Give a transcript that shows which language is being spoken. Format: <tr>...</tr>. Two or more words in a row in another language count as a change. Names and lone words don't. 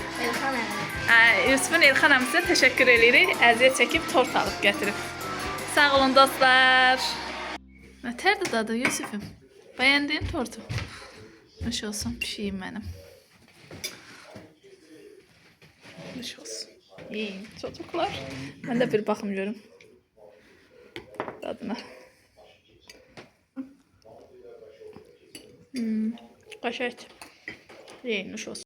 <az>Yusufun Elxan əmisə təşəkkür edirik. Əziyyət çəkib tort alıb gətirib. Sağ olun dostlar. Nətərdir dadı Yusufum? Bəyəndin tortu? Nuş olsun, pişiyim mənim. Nuş olsun.</az> <tr>İyiyim çocuklar. Ben de bir bakım görüm. Tadına. Kaşar. İyi,</tr> <az>nuş olsun.</az>